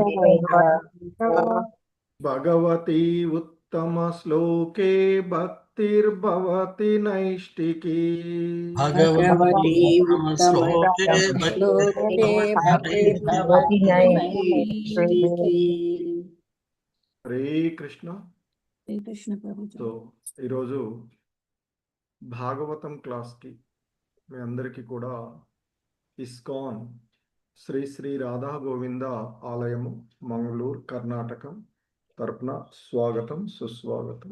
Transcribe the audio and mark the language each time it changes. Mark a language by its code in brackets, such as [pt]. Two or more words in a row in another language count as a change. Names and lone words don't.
[sa] भगवती उत्तमश्लोके भक्तिर्भवति नैष्टिकी। भगवती उत्तम श्लोके भक्तिर्भवति नैष्ठिकी। हरे कृष्ण। [te] సో ఈరోజు భాగవతం క్లాస్కి మీ అందరికీ కూడా ఇస్కాన్ శ్రీ శ్రీ రాధా గోవింద ఆలయము మంగళూరు కర్ణాటక తరపున స్వాగతం సుస్వాగతం.